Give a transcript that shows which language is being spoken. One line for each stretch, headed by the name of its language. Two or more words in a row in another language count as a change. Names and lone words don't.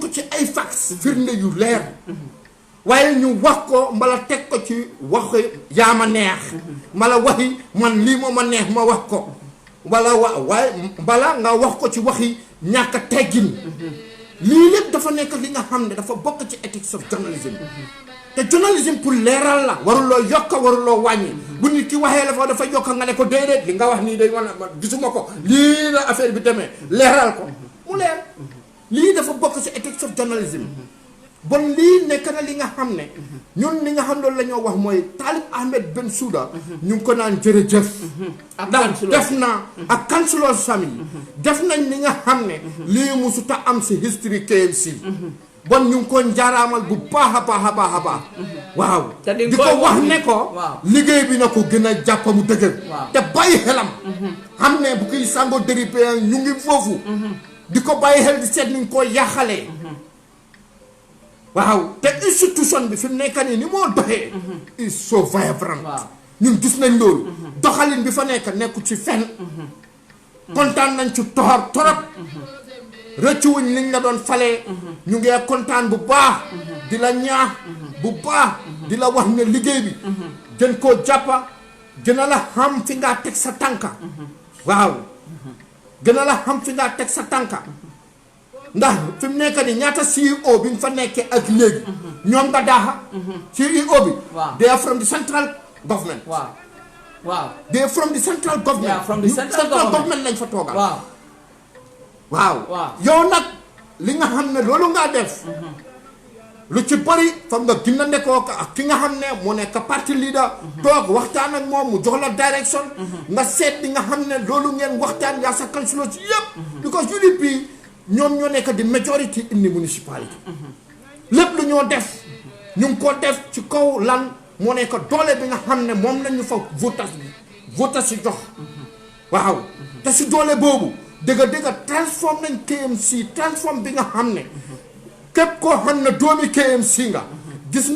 Wolof: ko ci ay fax firnde yu leer waaye ñu wax ko mbala teg ko ci waxi yaa ma neex mbala waxi man lii moo ma neex ma wax ko wala waaye mbala nga wax ko ci waxi ñàkk a teggin lii lépp dafa nekk li nga xam ne dafa bokk ci
English: ethics of journalism
Wolof: te journalism pour leeral la waruloo yokk waruloo wàññi bu nit ki waxee la fa dafa yokk nga ne ko déedéet li nga wax nii day wan gisuma ko lii la affaire bi demee leeral ko mu leer lii dafa bokk ci
English: ethics of journalism
Wolof: bon lii nekk na li nga xam ne ñun li nga xam loolu la ñoo wax mooy Talib Ahmed Bensouda ñu ngi ko naan jërëjëf ndax def na ak councilors famille def nañ li nga xam ne lii musuta am si history KMC bon ñu ngi ko njaaraamal bu baax a baax a baax a baax waaw di ko wax ne ko liggéey bi na ko gën a jàpp mu dëgër te bàyyi xelam xam ne bu koy sàngoo déripé ñu ngi foofu di ko bàyyi xel di seet ni ñu ko yàqalee waaw te institution bi fi mu nekk nii ni moo doxee
English: is so vibrant
Wolof: ñun gis nañ loolu doxalin bi fa nekku ci fenn kontaan nañ ci torop rëccuwuñ liñ la doon falee ñu ngi kontaan bu baax di la ñaax bu baax di la wax ne liggéey bi gën koo jàppa gën a la xam fi ngaa teg sa tànka waaw gën a la xam fi ngaa teg sa tànka ndax fi mu nekk nii ñaata CEO bi nga fa nekkee ak léegi ñoom nga daaxa CEO bi
English: they are from the central government they are from the central government central government
Wolof: lañ fa toogal waaw yow nag li nga xam ne loolu ngaa def lu ci bëri fam nga gën a nekkoo ak ki nga xam ne moo nekk parti leader toog waxtaan ak moom mu jox la direction nga seet li nga xam ne loolu ngeen waxtaan yaa sa councilor ci yëpp
English: because UDP ñoom ñoo nekk di majority in the municipality
Wolof: lépp lu ñoo def ñu ngi ko def ci kaw lan moo nekk doole bi nga xam ne moom lañu fa votas si jox waaw te si doole boobu dëgg transform nañ KMC transform bi nga xam ne képp koo xam ne doomi KMC nga gis